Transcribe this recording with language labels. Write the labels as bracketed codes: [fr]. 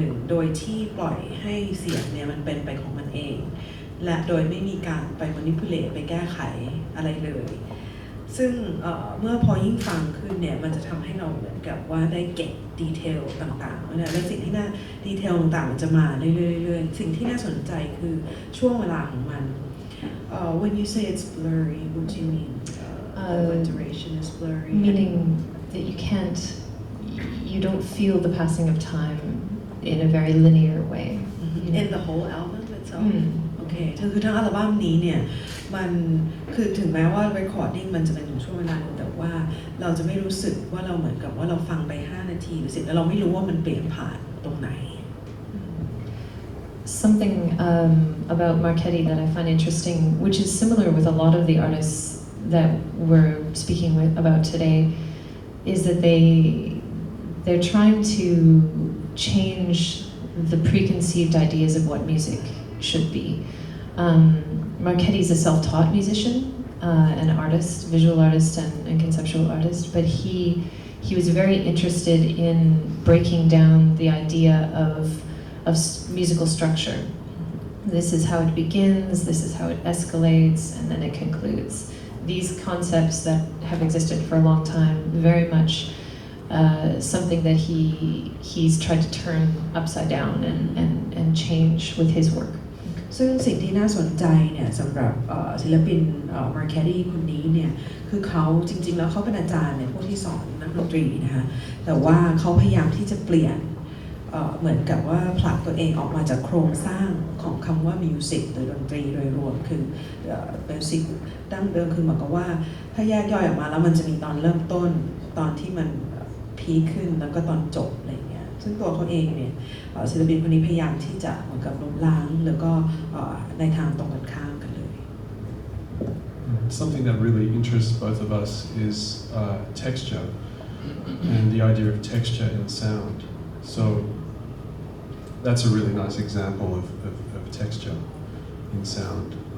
[th] โดยที่ปล่อยให้เสียงเนี่ยมันเป็นไปของมันเองและโดยไม่มีการไป manipulate ไปแก้ไขอะไรเลยซึ่งเมื่อพอยิ่งฟังขึ้นเนี่ยมันจะทำให้เราเหมือนกับว่าได้เก็บดีเทลต่างๆนะและสิ่งที่น่าดีเทลต่างๆมันจะมาเรื่อยๆสิ่งที่น่าสนใจคือช่วงเวลาของมัน [en] when you say it's blurry what do you mean when duration is blurry Meaning that you don't feel the passing of time in a very linear way. in the whole album itself [th] โอเคคือทั้งอัลบั้มนี้เนี่ยมันคือถึงแม้ว่า recording มันจะเป็นช่วงเวลาหนึ่งแต่ว่าเราจะไม่รู้สึกว่าเราเหมือนกับว่าเราฟังไป5 นาทีหรือ10แล้วเราไม่รู้ว่ามันเปลี่ยนผ่านตรงไหน [en] Something about Marchetti that I find interesting, which is similar with a lot of the artists that we're speaking about today, is that they're trying to change the preconceived ideas of what music should be. Marchetti's a self-taught musician, an artist, visual artist and conceptual artist, but he was very interested in breaking down the idea of musical structure. This is how it begins, this is how it escalates, and then it concludes. These concepts that have existed for a long time, very much something that he's tried to turn upside down and change with his work. [th] ซึ่งสิ่งที่น่าสนใจเนี่ยสำหรับศิลปินมาร์แคตตี้คนนี้เนี่ยคือเขาจริงๆแล้วเขาเป็นอาจารย์เนี่ยผู้ที่สอนนักดนตรีนะคะแต่ว่าเขาพยายามที่จะเปลี่ยน เหมือนกับว่าผลักตัวเองออกมาจากโครงสร้างของคำว่ามิวสิกหรือดนตรีโดยรวมคือมิวสิกดั้งเดิมคือเหมือนกับว่าถ้าแยกย่อยออกมาแล้วมันจะมีตอนเริ่มต้นตอนที่มันพีคขึ้นแล้วก็ตอนจบอะไรอย่างเงี้ยซึ่งตัวเขาเองเนี่ยศิลปินคนนี้พยายามที่จะเหมือนกับล้มล้างแล้วก็ในทางตรงกันข้ามกันเลย [en] Something that really interests both of us is texture and the idea of texture in sound. So that's a really nice example of texture in sound.